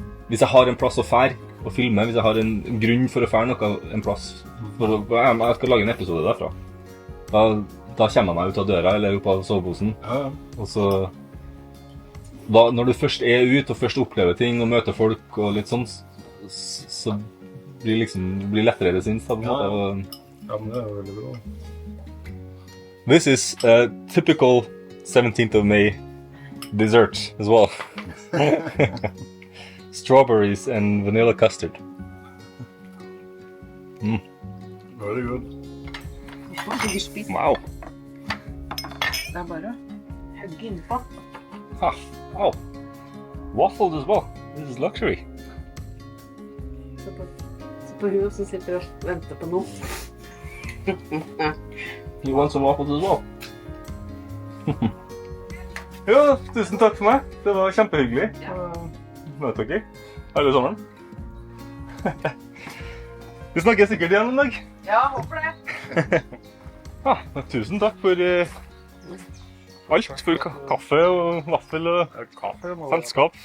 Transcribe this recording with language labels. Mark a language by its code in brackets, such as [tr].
[no] Hvis jeg har en plass å fære og filme, hvis jeg har en grunn for å fære noe, en plass jeg skal lage en episode derfra. Da kommer jeg meg ut av døra, eller opp av soveposen. Ja. Og så... når du først er ute og først opplever ting og møter folk og litt sånn, så blir det lettere det sinns. Ja, men det er veldig bra. [en] This is a typical 17th of May dessert as well. Strawberries and vanilla custard. Very good. Wow. [no] Det er bare hugge innpå. [en] Wow. Waffles as well. This is luxury. [no] Se på hun som sitter og venter på noe. [en] You want some waffles as well? [no] Ja, tusen takk for meg. Det var kjempehyggelig å møte dere. Alle sammen. Vi snakker sikkert igjen en dag. Ja, håper det. Ja, tusen takk for alt. For kaffe og vaffel og selskap.